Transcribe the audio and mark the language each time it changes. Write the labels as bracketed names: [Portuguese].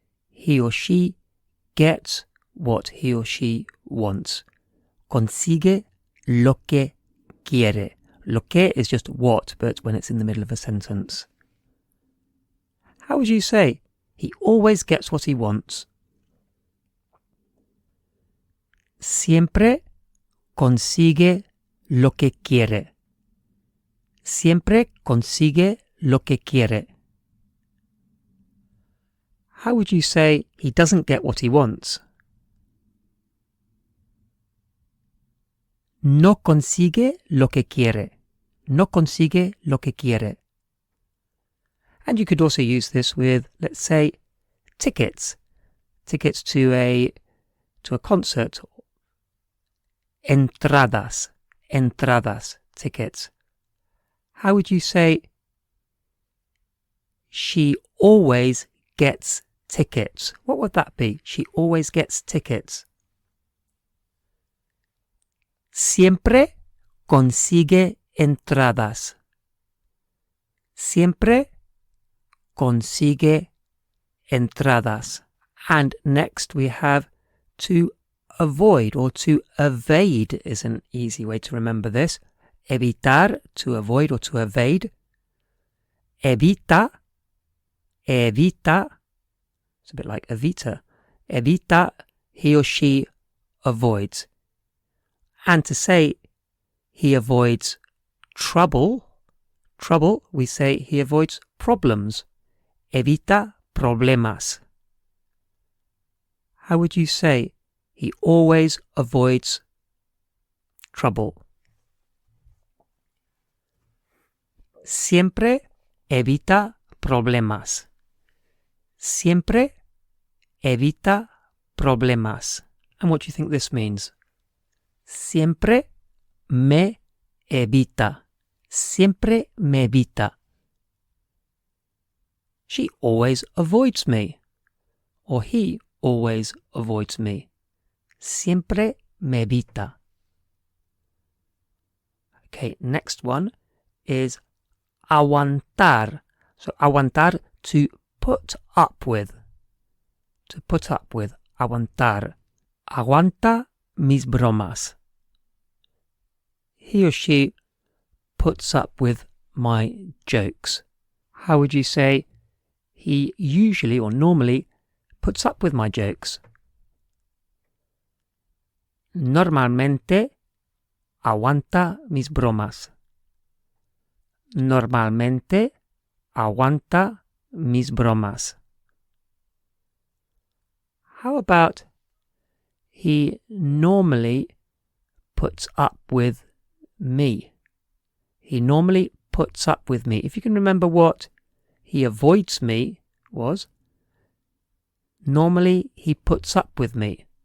[English] He or she gets what he or she wants. [Spanish] Consigue lo que quiere. [English] Lo que is just what, but when it's in the middle of a sentence. How would you say he always gets what he wants? [Spanish] Siempre consigue lo que quiere. Siempre consigue lo que quiere. [English] How would you say he doesn't get what he wants? [Spanish] No consigue lo que quiere. No consigue lo que quiere. [English] And you could also use this with, let's say, tickets. Tickets to a concert. Entradas. Entradas. Tickets. How would you say she always gets tickets? What would that be? She always gets tickets. [Spanish] Siempre consigue entradas. Siempre consigue entradas. [English] And next we have to avoid, or to evade is an easy way to remember this. Evitar, to avoid or to evade. Evita, evita. It's a bit like evita. Evita, he or she avoids. And to say he avoids trouble, we say he avoids problems. [Spanish] Evita problemas. [English] How would you say he always avoids trouble? [Spanish] Siempre evita problemas. Siempre evita problemas. [English] And what do you think this means? [Spanish] Siempre me evita. Siempre me evita. [English] She always avoids me. Or he always avoids me. [Spanish] Siempre me evita. [English] Okay, next one is aguantar. So aguantar, to put up with. To put up with. Aguantar. [Spanish] Aguanta mis bromas. [English] He or she puts up with my jokes. How would you say he usually or normally puts up with my jokes? [Spanish] Normalmente aguanta mis bromas. Normalmente aguanta mis bromas. [English] How about he normally puts up with me? He normally puts up with me. If you can remember what he avoids me was, normally he puts up with me.